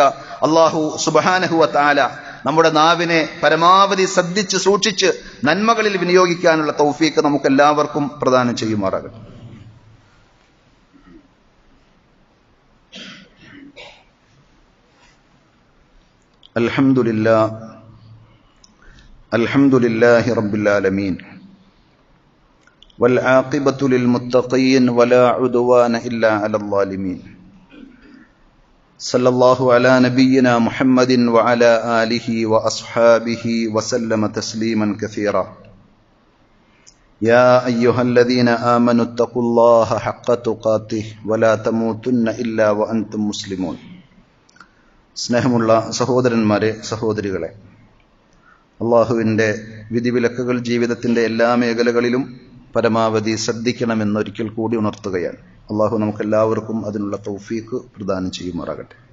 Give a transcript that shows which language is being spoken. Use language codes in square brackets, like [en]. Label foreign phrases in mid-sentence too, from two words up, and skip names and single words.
[ml] അള്ളാഹു [ar] سبحانه وتعالى [ml] നമ്മുടെ നാവിനെ പരമാവധി ശ്രദ്ധിച്ച് സൂക്ഷിച്ച് നന്മകളിൽ വിനിയോഗിക്കാനുള്ള തൗഫീഖ് നമുക്കെല്ലാവർക്കും പ്രദാനം ചെയ്യുമാറാകട്ടെ. [ar] الحمد لله رب العالمين والعاقبة للمتقين ولا عدوان إلا على الظالمين صلى الله على نبينا محمد وعلى آله وأصحابه وسلم تسليما كثيرا يا أيها الذين آمنوا اتقوا الله حق تقاته ولا تموتن إلا وأنتم مسلمون. [ml] സ്നേഹമുള്ള സഹോദരന്മാരെ, സഹോദരികളെ, അള്ളാഹുവിൻ്റെ വിധിവിലക്കുകൾ ജീവിതത്തിൻ്റെ എല്ലാ മേഖലകളിലും പരമാവധി ശ്രദ്ധിക്കണമെന്നൊരിക്കൽ കൂടി ഉണർത്തുകയാണ്. അള്ളാഹു നമുക്കെല്ലാവർക്കും അതിനുള്ള തൗഫീഖ് പ്രദാനം ചെയ്യുമാറാകട്ടെ.